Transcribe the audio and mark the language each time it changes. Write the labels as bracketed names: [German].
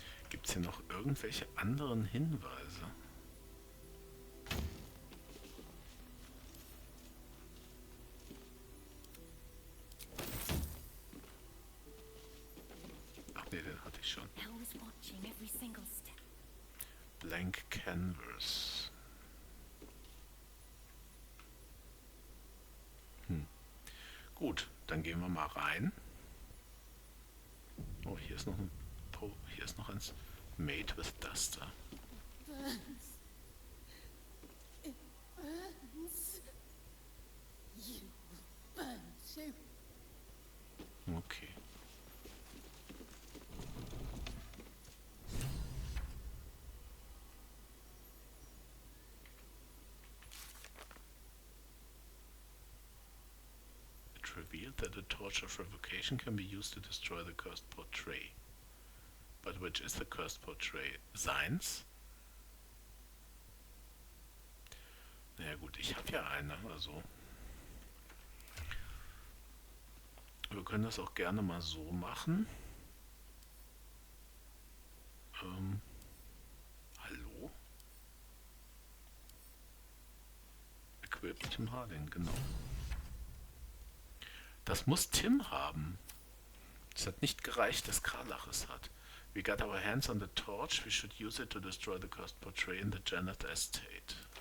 [German] Gibt es hier noch irgendwelche anderen Hinweise? Ach nee, den hatte ich schon. [English] I was watching every single step. Blank Canvas. [German] Gut, dann gehen wir mal rein. Oh, hier ist noch ein hier ist noch eins. [English] Made with Duster. Burns. It burns. You will burn too. Okay. It revealed that the torch of revocation can be used to destroy the cursed portrait. But which is the cursed portrait? [German] Seins? Naja gut, ich habe ja eine, also. Wir können das auch gerne mal so machen. Hallo? [English] Equip Tim Harding, genau. [German] Das muss Tim haben. Es hat nicht gereicht, dass Karlach es hat. [English] We got our hands on the torch. We should use it to destroy the cursed portrait in the Janet estate.